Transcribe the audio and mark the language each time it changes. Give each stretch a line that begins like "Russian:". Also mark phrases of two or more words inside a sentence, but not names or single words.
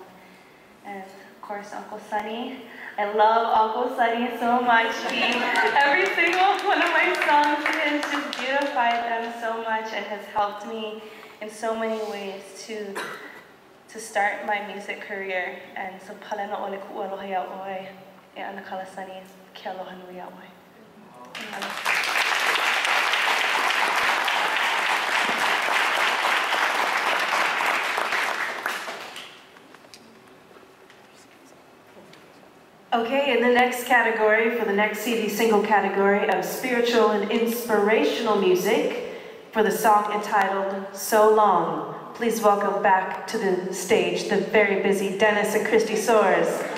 English: And of course, Uncle Sonny. I love Uncle Sonny so much. Every single one of my songs has just beautified them so much and has helped me in so many ways to start my music career. And so
Hawaiian: palena ole ku'aloha oi e anakala Sonny ke aloha nui aʻoe.
English: Okay, in the next category, for the next CD single category of spiritual and inspirational music, for the song entitled So Long, please welcome back to the stage the very busy Dennis and Christy Soares.